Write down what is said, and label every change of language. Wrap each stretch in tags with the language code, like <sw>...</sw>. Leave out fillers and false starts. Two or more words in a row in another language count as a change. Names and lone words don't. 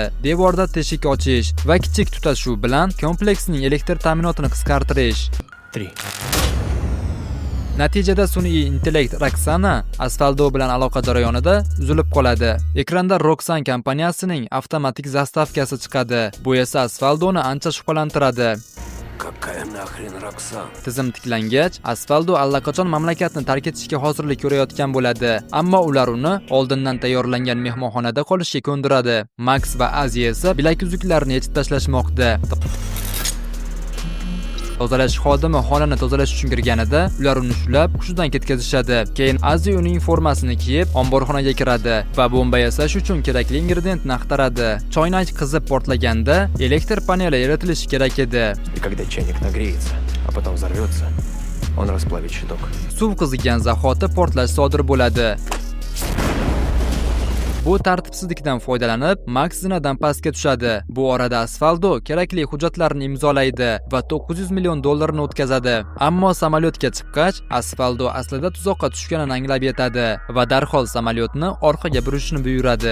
<uz>Devorda teshik ochish va kichik tutashuv bilan kompleksning elektr ta'minotini qisqartirish. 3. Natijada sun'iy intellekt Roxana Asfaldo bilan aloqa jarayonida uzilib qoladi. Ekranda Roxan kompaniyasining avtomatik zastavkasi chiqadi. Bu esa Asfaldoni ancha shubhalantiradi.</uz> <ru>Какая нахрен Роксан?</ru> <uz>Tizim tiklangach, Asfaldo allaqachon mamlakatni tark etishga hozirlik ko'rayotgan bo'ladi. Ammo ular uni oldindan tayyorlangan mehmonxonada qolishga ko'ndiradi. Max va Aziya esa bilaguzuklarni yechib tashlashmoqda. Tozalash xodimi xonani tozalash uchun kirganida, ular uni ushlab, hushidan ketkazishadi. Keyin Aziya uning formasini kiyib, omborxonaga kiradi va bomba yasash uchun kerakli ingrediyentni axtaradi. Choynak qizib portlaganda, elektr paneli yaratilishi kerak edi.</uz> <ru>И когда чайник нагреется, а потом взорвется, он расплавит щиток.</ru> <uz>Suv qizigan zahoti portlash sodir bo'ladi. Bu tartibsizlikdan foydalanib, Max zinadan pastga tushadi. Bu orada Asfaldo kerakli hujjatlarni imzolaydi va 900 million dollarni o'tkazadi. Ammo samolyotga chiqqach, Asfaldo aslida tuzoqqa tushganini anglab yetadi va darhol samolyotni orqaga burishni buyuradi.</uz>